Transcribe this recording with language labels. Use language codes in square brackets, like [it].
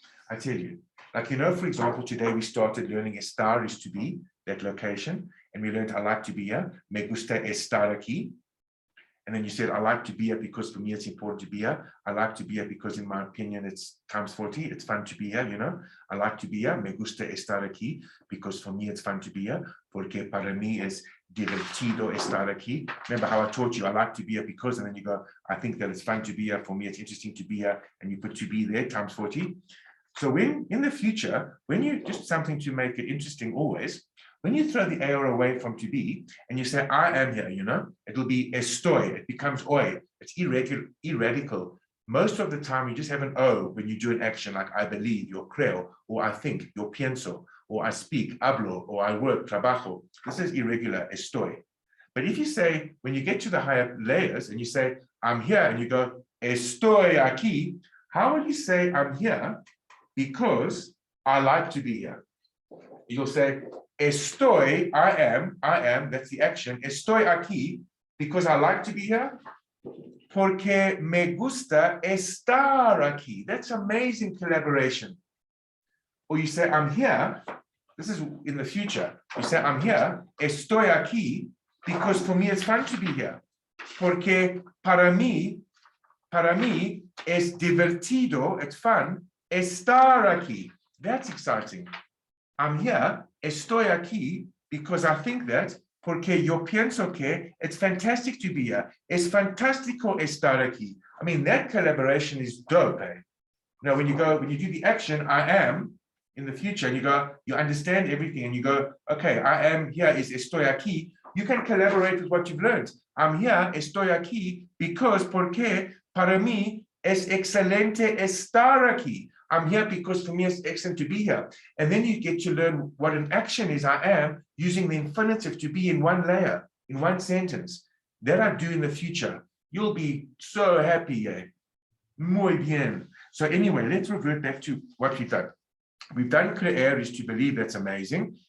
[en] I tell you, like, you know, for example, today we started learning estar is to be, that location, and we learned I like to be here. [es] Me gusta estar aquí. [en] And then you said, I like to be here because for me it's important to be here. I like to be here because in my opinion it's times 40. It's fun to be here, you know. I like to be here. [es] Me gusta estar aquí [en] because for me it's fun to be here. [es] Porque para mí es divertido estar aquí. [en] Remember how I taught you I like to be here because, and then you go, I think that it's fun to be here. For me it's interesting to be here. And you put to be there times 40. So when in the future, when you just something to make it interesting always, when you throw the AR away from to be and you say, I am here, you know, it'll be estoy, it becomes oi, it's irradical. Most of the time you just have an O when you do an action like I believe, yo creo, or I think, yo pienso, or I speak, hablo, or I work, trabajo. This is irregular, estoy. But if you say, when you get to the higher layers and you say, I'm here, and you go, [es] estoy aquí, [en] how will you say I'm here because I like to be here? You'll say, estoy, I am, that's the action. [es] Estoy aquí [en] because I like to be here. [es] Porque me gusta estar aquí. [en] That's amazing collaboration. Or you say, I'm here. This is in the future. You say, I'm here. [es] Estoy aquí [en] because for me it's fun to be here. [es] Porque para mí es divertido, [en] it's fun, [es] estar aquí. [en] That's exciting. I'm here, [es] estoy aquí, [en] because I think that, [es] porque yo pienso que [en] it's fantastic to be here. [es] Es fantástico estar aquí. [en] I mean, that collaboration is dope, eh? Now, when you do the action, I am, in the future, and you go, you understand everything, and you go, okay, I am here is [es] estoy aquí. [en] You can collaborate with what you've learned. I'm here, [es] estoy aquí, because, porque, para mí, es excelente estar aquí. [en] I'm here because for me it's excellent to be here. And then you get to learn what an action is, I am, using the infinitive to be in one layer, in one sentence. That I do in the future. You'll be so happy, eh? [es] Muy bien. [en] So anyway, let's revert back to what we've done. We've done creer is to believe, that's amazing.